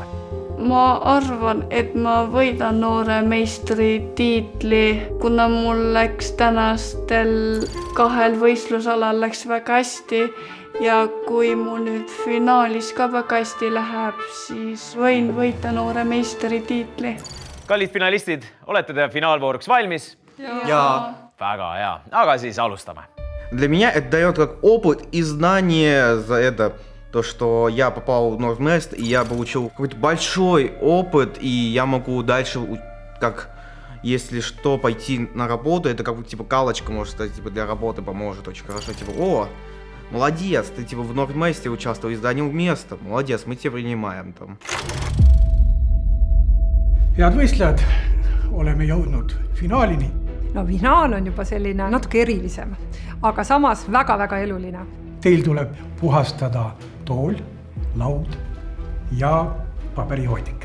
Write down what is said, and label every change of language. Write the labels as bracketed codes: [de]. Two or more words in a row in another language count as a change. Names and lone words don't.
[et] Ma arvan, et ma võidan nooremeistri tiitli, kuna mul läks tänastel 2 võistlusalal läks väga hästi ja kui mul nüüd finaalis ka väga hästi läheb, siis võin võita nooremeistri tiitli. Kallid finalistid, olete te finaalvooruks valmis? Jaa. Väga hea, aga siis alustame. [ru] Для меня это дает как опыт и знание за это, то, что я попал в Нордмест, и я получил какой-то большой опыт, и я могу дальше, как если что, пойти на работу, это как типа галочка, можно сказать, типа для работы поможет очень хорошо, типа, о, молодец, ты типа в Нордместе участвовал и занял место, молодец, мы тебя принимаем там. [et] Head võistlejad, oleme jõudnud finaalini. No finaal on juba selline natuke erilisem, aga samas väga-väga eluline. Teil tuleb puhastada tool, laud ja paberihoidik.